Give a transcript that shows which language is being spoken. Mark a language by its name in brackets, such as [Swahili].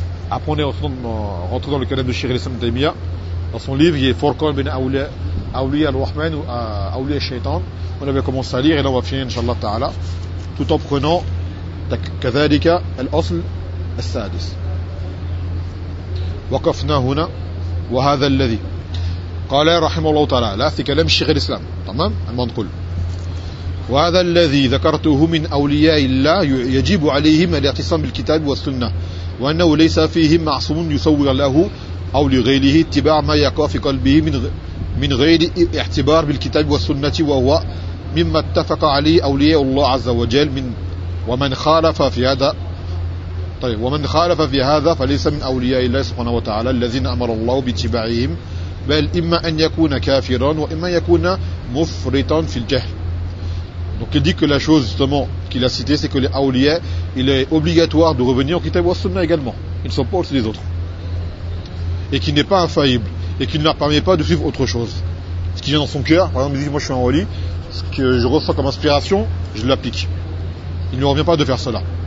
[French] Apprenez en rentrant dans le cadre de Sheikh al-Islam Taymiyyah. Dans son livre, il y a Furqan bin Awliya al-Rahman ou Awliya al-Shaytan. On avait commencé à lire et là on va finir, inshallah ta'ala, tout en prenant [Arabic] كذلك الأصل السادس. وقفنا هنا وهذا الذي قال رحمه الله تعالى لا في كلام الشيخ الإسلام تمام عندما نقول وهذا الذي ذكرته من أولياء الله يجب عليهم الاعتصام بالكتاب والسنة وأنه ليس فيهم معصوم يصور له أو لغيره اتباع ما يقع في قلبه من غير اعتبار بالكتاب والسنة وهو مما اتفق عليه أولياء الله عز وجل من ومن خالف في هذا طيب ومن خالف في هذا فليس من أولياء الله سبحانه وتعالى الذين أمر الله باتباعهم بل إما أن يكون كافرا وإما يكون مفرطا في الجهل. [French] Donc il dit que la chose justement qu'il a citée, c'est que les awliya, il est obligatoire de revenir au kitab wa sunnah également. Ils ne sont pas au-dessus des autres. Et qui n'est pas infaillible et qui ne leur permet pas de suivre autre chose. Ce qui vient dans son cœur, par exemple, il dit moi je suis un wali, ce que je ressens comme inspiration, je l'applique. Il ne revient pas de faire cela.